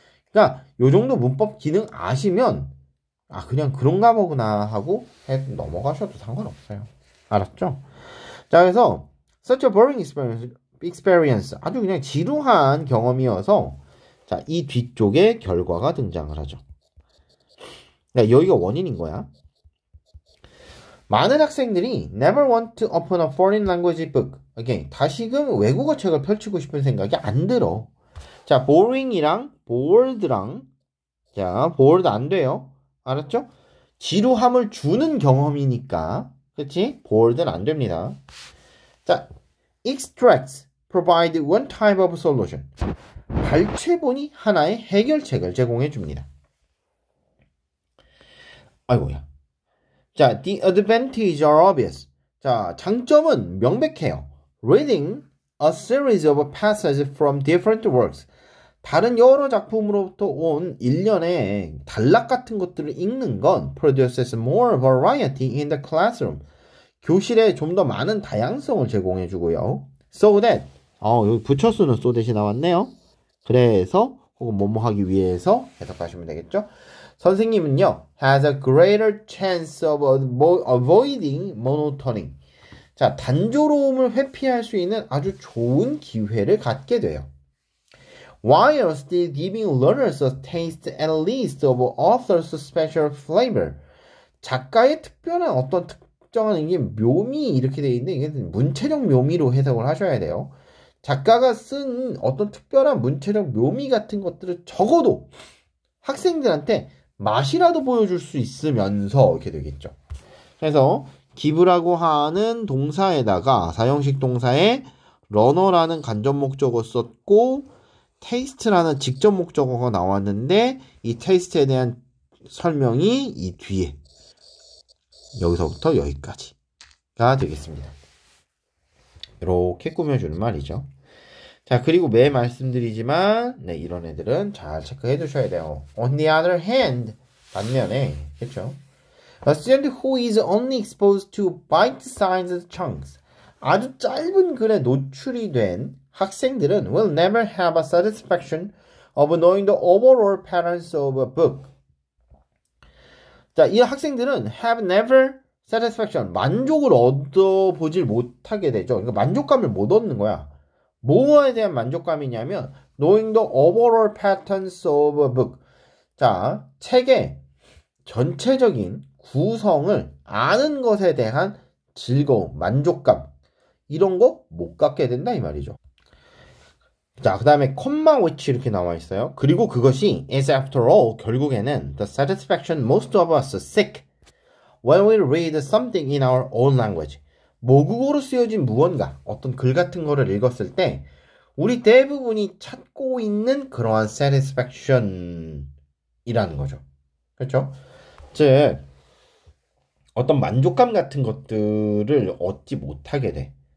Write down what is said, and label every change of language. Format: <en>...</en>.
<ko>그러니까 요 정도 문법 기능 아시면 아 그냥 그런가 보구나 하고 넘어가셔도 상관없어요. 알았죠? 자, 그래서</ko> <en>such a boring experience</en> <ko>아주 그냥 지루한 경험이어서 자, 이 뒤쪽에 결과가 등장을 하죠. 그러니까 여기가 원인인 거야. 많은 학생들이</ko> <en>never want to open a foreign language book.</en> <ko>again, 다시금 외국어 책을 펼치고 싶은 생각이 안 들어. 자, boring이랑 bored랑 자, bored 안 돼요. 알았죠? 지루함을 주는 경험이니까 그치? bored는 안 됩니다.</ko> <en>자, extracts provide one type of solution.</en> <ko>발췌본이 하나의 해결책을 제공해 줍니다. 아이고야.</ko> <en>자, the advantages are obvious.</en> <ko>자, 장점은 명백해요.</ko> <en>Reading a series of passages from different works.</en> <ko>다른 여러 작품으로부터 온 일련의 단락 같은 것들을 읽는 건</ko> <en>produces more variety in the classroom.</en> <ko>교실에 좀 더 많은 다양성을 제공해 주고요. So that 여기 부처수는 so that이 나왔네요. 그래서 혹은 뭐뭐 하기 위해서 해석하시면 되겠죠. 선생님은요</ko> <en>has a greater chance of avoiding monotony.</en> <ko>자, 단조로움을 회피할 수 있는 아주 좋은 기회를 갖게 돼요.</ko> <en>While still giving learners a taste at least of author's special flavor.</en> <ko>작가의 특별한 어떤 특정한 이게 묘미 이렇게 되어 있는데 이게 문체적 묘미로 해석을 하셔야 돼요. 작가가 쓴 어떤 특별한 문체적 묘미 같은 것들을 적어도 학생들한테 맛이라도 보여줄 수 있으면서 이렇게 되겠죠. 그래서 give라고 하는 동사에다가 사형식 동사에 runner라는 간접 목적어 썼고 taste라는 직접 목적어가 나왔는데 이 taste에 대한 설명이 이 뒤에 여기서부터 여기까지가 되겠습니다. 이렇게 꾸며주는 말이죠. 자, 그리고 매일 말씀드리지만 네, 이런 애들은 잘 체크해 두셔야 돼요.</ko> <en>On the other hand,</en> <ko>반면에 그렇죠?</ko> <en>A student who is only exposed to bite-sized chunks,</en> <ko>아주 짧은 글에 노출이 된 학생들은</ko> <en>will never have a satisfaction of knowing the overall patterns of a book.</en> <ko>자, 이 학생들은</ko> <en>have never satisfaction,</en> <ko>만족을 얻어보질 못하게 되죠. 그러니까 만족감을 못 얻는 거야. 뭐에 대한 만족감이냐면</ko> <en>knowing the overall patterns of a book.</en> <ko>자, 책의 전체적인 구성을 아는 것에 대한 즐거움, 만족감 이런 거 못 갖게 된다 이 말이죠. 자, 그 다음에 콤마 which 이렇게 나와 있어요. 그리고 그것이</ko> <en>is after all</en> <ko>결국에는</ko> <en>the satisfaction most of us seek when we read something in our own language.</en> <ko>모국어로 쓰여진 무언가, 어떤 글 같은 거를 읽었을 때 우리 대부분이 찾고 있는 그러한 satisfaction이라는 거죠. 그렇죠? 즉 어떤 만족감 같은 것들을 얻지 못하게 돼.</ko>